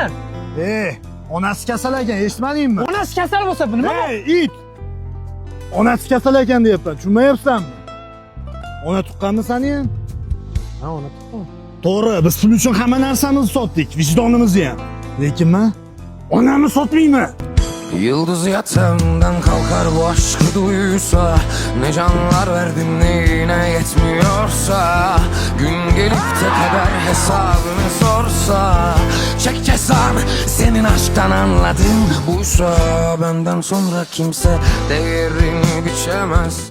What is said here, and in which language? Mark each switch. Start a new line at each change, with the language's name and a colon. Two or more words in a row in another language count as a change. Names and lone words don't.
Uzbek: Onasi kasal ekan, eshitmadingmi? Onasi kasal bo'lsa bu nima? It! Onasi kasal ekan deyapman, tushunmayapsanmi? Ona tuqqanmi seni ham? Ha, ona tuqqan. To'g'ri, biz pul uchun hamma narsamizni sotdik, vijdonimizni ham. Lekin men onamni sotmayman.
Turkish: Yıldız yatağından kalkar bu aşkı duysa, ne canlar verdim neyine yetmiyorsa, gün gelip de kader hesabını sorsa, çek cezan senin aşktan anladım buysa, benden sonra kimse değerini biçemez.